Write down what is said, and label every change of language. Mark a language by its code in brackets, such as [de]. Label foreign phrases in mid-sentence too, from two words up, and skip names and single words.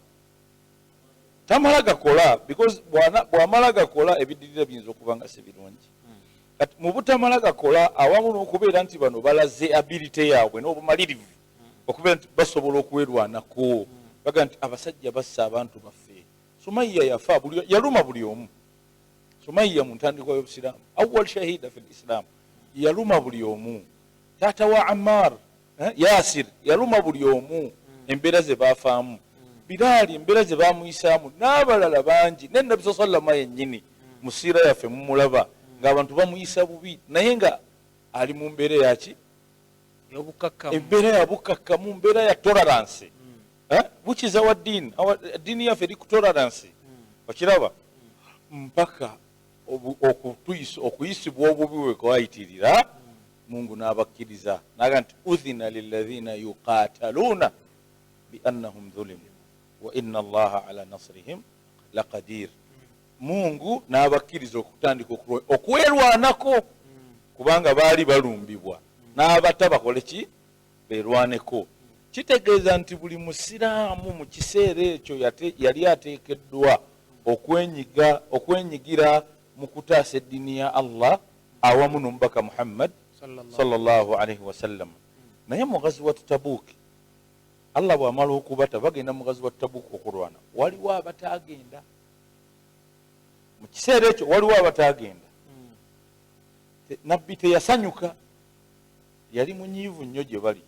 [lg] Tamala gakola, because bw'amala gakola ebiddirira biyinza okuba nga si birungi. Kati mu butamala gakola awamu n'okubeera nti bano balaze ability yaabwe n'obumalirivu okubeera nti basobola okwerwanako. Baga nti abasajja bassa abantu baffe. Sumayya yafa, yaluma buli omu. Sumayya mu ntandikwa y'Obusiraamu, [ar] أول شهيدة في الإسلام, [lg] yaluma buli omu. Taata wa Ammar, Yasir, yaluma buli omu. Embeera ze baafaamu. Bilaali embeera ze baamuyisaamu, n'abalala bangi. Ne Nabbi [ar] صلى الله عليه وسلم [lg] yennyini mu siira yaffe mumulaba ng'abantu bamuyisa bubi, naye nga ali mu mbeera yaki? Embeera ya bukakkamu, mbeera ya tolerance. [en] Which is our deen. [lg] Dini yaffe eri ku tolerance. Okiraba? Mpaka okuyisibwa obubi we kwayitirira, Mungu n'abakkiriza n'aga nti [ar] أذن للذين يقاتلون بأنهم ظلموا وإن الله على نصرهم لقدير. [lg] Mungu n'abakkiriza okutandika okwerwanako kubanga baali balumbibwa, n'abata bakole ki? Beerwaneko. Kitegeeza nti buli Musiraamu mu kiseera ekyo yali ateekeddwa okwenyigira mu kutaasa eddiini ya Allah awamu n'omubaka Muhammad [ar] صلى الله عليه وسلم. [lg] Naye mu ghazwat Tabuk, Allah bw'amala okubata bagenda mu ghazwat Tabuk okulwana, waliwo abataagenda. Mu kiseera ekyo waliwo abataagenda. Nabbi teyasanyuka, yali munyiivu nnyo gye bali.